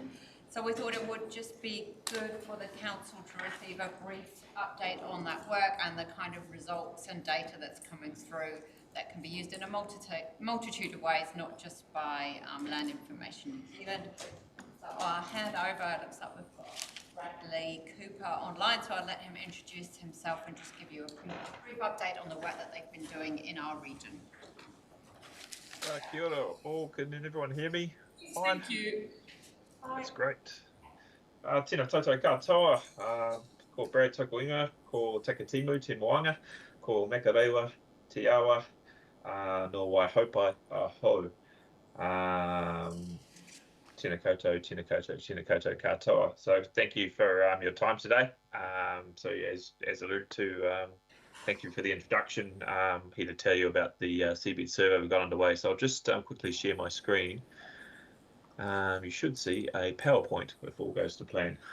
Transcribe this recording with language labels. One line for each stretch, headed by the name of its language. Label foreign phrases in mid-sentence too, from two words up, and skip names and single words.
English: So we thought it would just be good for the council to receive a brief update on that work and the kind of results and data that's coming through that can be used in a multitude of ways, not just by Land Information New Zealand. So I'll hand over, it looks like we've got Bradley Cooper online, so I'll let him introduce himself and just give you a brief update on the work that they've been doing in our region.
Māori: Kia ora
English: all, can everyone hear me? Yes, thank you. That's great.
Māori: Tēnā tātou katoa, ko Brad Tukuinga, ko Takatimu, te moanga, ko Makarewa, te awa, no Waihopai, aho. Tēnā koutou, tēnā koutou, tēnā koutou katoa.
English: So thank you for your time today. So as alluded to, thank you for the introduction. Here to tell you about the Seabed survey we've got underway. So I'll just quickly share my screen. You should see a PowerPoint if all goes to plan.